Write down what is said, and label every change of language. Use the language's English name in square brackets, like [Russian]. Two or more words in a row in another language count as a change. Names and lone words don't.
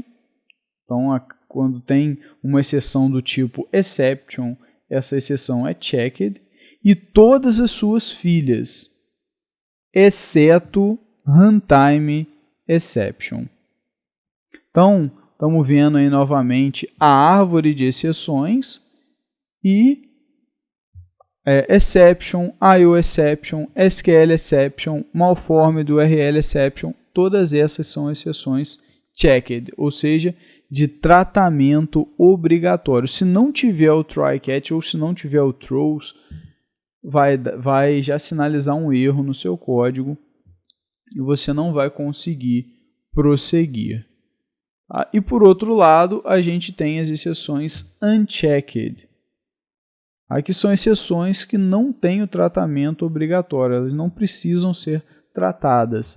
[Portuguese] Então, quando tem uma exceção do tipo exception, essa exceção é checked. E todas as suas filhas, exceto [English] runtime exception. [Portuguese] Então, estamos vendo aí novamente a árvore de exceções e [English] exception, IO exception, SQL exception, malformed, URL exception, [Portuguese] todas essas são exceções checked, ou seja, de tratamento obrigatório. Se não tiver o [English] try catch [Portuguese] ou se não tiver o throws, vai já sinalizar um erro no seu código e você não vai conseguir prosseguir. E por outro lado, a gente tem as exceções unchecked. Aqui são exceções que não têm o tratamento obrigatório, elas não precisam ser tratadas.